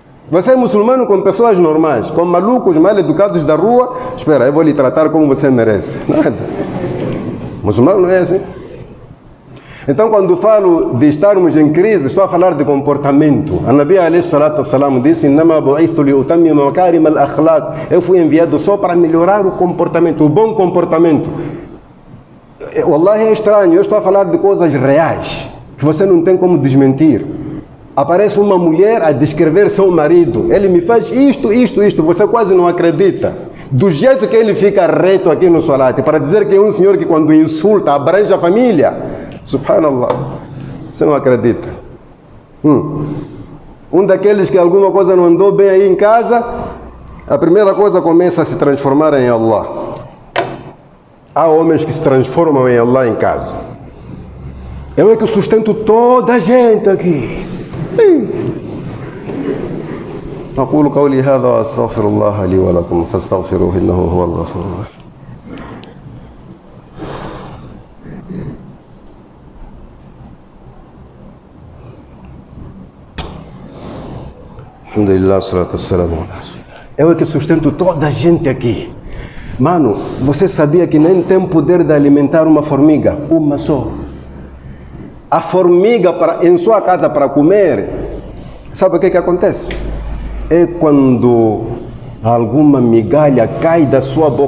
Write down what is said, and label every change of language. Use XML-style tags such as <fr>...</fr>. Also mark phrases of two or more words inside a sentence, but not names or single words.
<pt>Você é muçulmano com pessoas normais, com malucos mal educados da rua. Espera, eu vou lhe tratar como você merece. Nada. Muçulmano não é assim. Então, quando falo de estarmos em crise, estou a falar de comportamento. A</pt> <ar>نبي عليه الصلاة والسلام</ar> <pt>disse:</pt> <ar>"إنما بعثت لأتمم مكارم الأخلاق."</ar> <pt>Eu fui enviado só para melhorar o comportamento, o bom comportamento. Wallahi, é estranho, eu estou a falar de coisas reais, que você não tem como desmentir. Aparece uma mulher a descrever seu marido. Ele me faz isto, você quase não acredita. Do jeito que ele fica reto aqui no salat, para dizer que é um senhor que quando insulta, abrange a família. Subhanallah. Você não acredita. Um daqueles que alguma coisa não andou bem aí em casa, a primeira coisa começa a se transformar em Allah. Há homens que se transformam em Allah em casa. Eu é que sustento toda a gente aqui.</pt> <ar>أقول قولي هذا وأستغفر الله لي ولكم فاستغفروه إنه هو الغفور الرحيم. الحمد لله، الصلاة والسلام على رسول الله.</ar> <pt>Eu é que sustento toda a gente aqui. Mano, você sabia que nem tem poder de alimentar uma formiga? Uma só. A formiga em sua casa para comer, sabe o que acontece? É quando alguma migalha cai da sua boca.</pt>